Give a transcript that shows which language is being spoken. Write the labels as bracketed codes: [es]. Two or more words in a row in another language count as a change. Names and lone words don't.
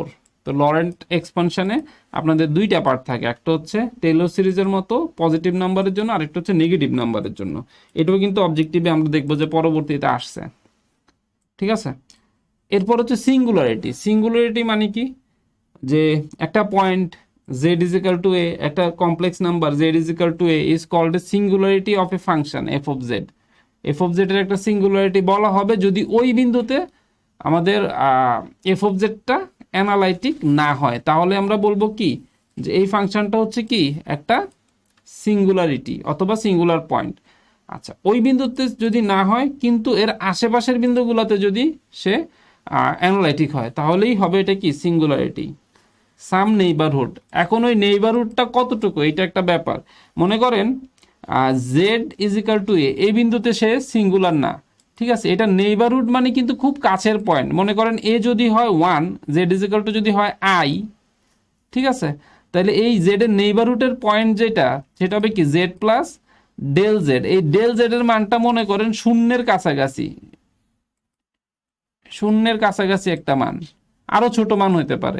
[bn] তো লরেন্ট এক্সপানশনে আপনাদের দুইটা পার্ট থাকে, একটা হচ্ছে টেইলর সিরিজের মতো [en] positive numberের [bn] জন্য, আরেকটা হচ্ছে [en] negative numberের [bn] জন্য। এটাও কিন্তু অবজেক্টিভে আমরা দেখবো যে পরবর্তীতে আসছে, ঠিক আছে? এরপর হচ্ছে সিঙ্গুলারিটি মানে কি, যে একটা পয়েন্ট z = a, একটা [en] complex number [bn] z = a [en] is called a singularity of a function [bn] f(z) এর একটা সিঙ্গুলারিটি বলা হবে যদি ওই বিন্দুতে আমাদের f(z)টা অ্যানালাইটিক না হয়, তাহলে আমরা বলবো কি, যে এই ফাংশনটা হচ্ছে কি একটা সিঙ্গুলারিটি অথবা [en] singular point. [bn] আচ্ছা, ওই বিন্দুতে যদি না হয় কিন্তু এর আশেপাশের বিন্দুগুলোতে যদি সে অ্যানালাইটিক হয়, তাহলেই হবে এটা কি, সিঙ্গুলারিটি। [en] some neighbourhood, [bn] এখন ওই নেইবারহুডটা কতটুকু, এটা একটা ব্যাপার। মনে করেন z = a, এই বিন্দুতে সে সিঙ্গুলার না, ঠিক আছে? এটা নেইবারহুড মানে কিন্তু খুব কাছের পয়েন্ট। মনে করেন a যদি হয় 1, z = যদি হয় i, ঠিক আছে? তাহলে এই z এর নেইবারহুডের পয়েন্ট যেটা, সেটা হবে কি, z + Δz। এই Δz এর মানটা মনে করেন শূন্যের কাছাকাছি একটা মান, আরো ছোট মান হতে পারে।